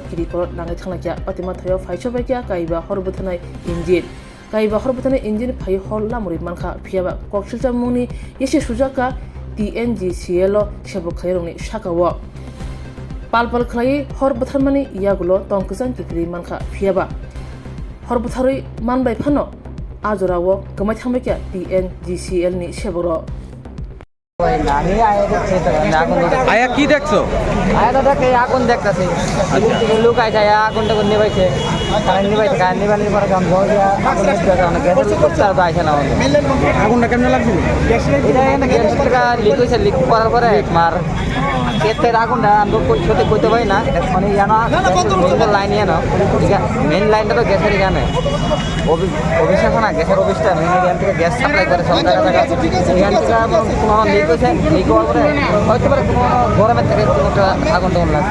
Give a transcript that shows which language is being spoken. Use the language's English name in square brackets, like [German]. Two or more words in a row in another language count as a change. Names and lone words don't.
[Kok Borok] kirikorot nangai thanglakya patima thayo phaisobakya kaiba horbuthanai engine kaiba horbuthanai engine phai hol lamuri manka phiaba koksilcha mungni yese sujaka TNGCL shebo khairongni shakawo palpal khlai horbutharmani yagulo tongkisang kikri manka phiaba horbutharoi manbai phano ajorawo gamai thangbaikya TNGCL ni sheboro [Bangla] আয়া কি দেখছো? আয়া দাদাকে আগুন দেখতেছি লুকাই যায় আগুনটা নিবাইছে কারেন্ট নিবানোর পরে গ্যাসের করতে পারছে না আগুনটা কেমন লাগছিল? গ্যাসটা লিক হয়েছে লিক করার পরে মার ক্ষেত্রের আগুনটা আমরা সত্যি করতে পারি না মানে লাইন ইয়ে না মেন লাইনটা তো গ্যাসের এখানে অফিস আছে না গ্যাসের অফিসটা মেন এখান থেকে গ্যাস সাপ্লাই করে সব জায়গা এখান থেকে কোনো লিক হয়েছে লিক হওয়ার পরে হয়তো পারে কোনো গরমের থেকে কোনো একটা আগুন টাগুন লাগে।